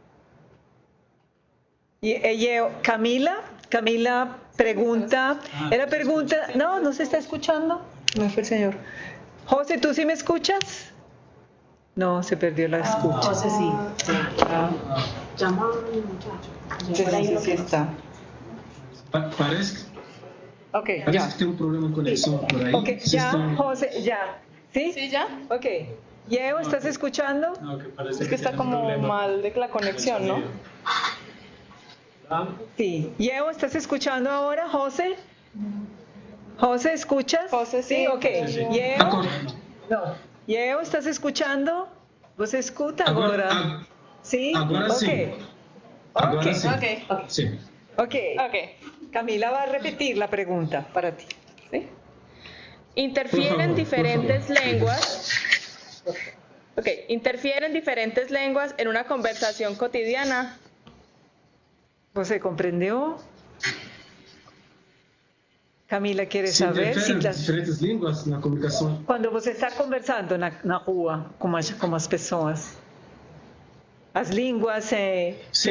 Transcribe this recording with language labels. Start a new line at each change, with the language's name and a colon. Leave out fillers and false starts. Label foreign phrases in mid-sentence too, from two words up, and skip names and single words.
Spanish: Camila pregunta, no se está escuchando, no fue el señor. José, ¿tú sí me escuchas? No, se perdió la escucha. José sí. Llama a mi muchacho. Sí está.
Portuguese: Parece
Spanish: ya.
Portuguese: que tem um problema de conexão por aí.
Spanish: Ya, José, ya. ¿Sí? Sí, ya. Ok. Yeo, ¿estás escuchando? No, que parece Es que está como mal de la conexión, ¿no? Sí. Yeo, ¿estás escuchando ahora, José? José, ¿escuchas? José, sí. Ok. Sí. Yeo,
French: D'accord.
Spanish: no. Yeo, ¿estás escuchando?
Portuguese: ¿Vos escuta Agora, agora? ¿Sí? agora Ok. sim. Agora Ok. sim. Ok. Sim. Ok. Ok.
Spanish: Camila va a repetir la pregunta para ti. ¿Sí? Interfieren Por favor. diferentes lenguas. Ok. Interfieren diferentes lenguas en una conversación cotidiana.
Portuguese: ¿Você compreendeu? Camila quer Se saber se interferem diferentes línguas na comunicação. quando você está conversando na rua com as pessoas, as línguas se Sim,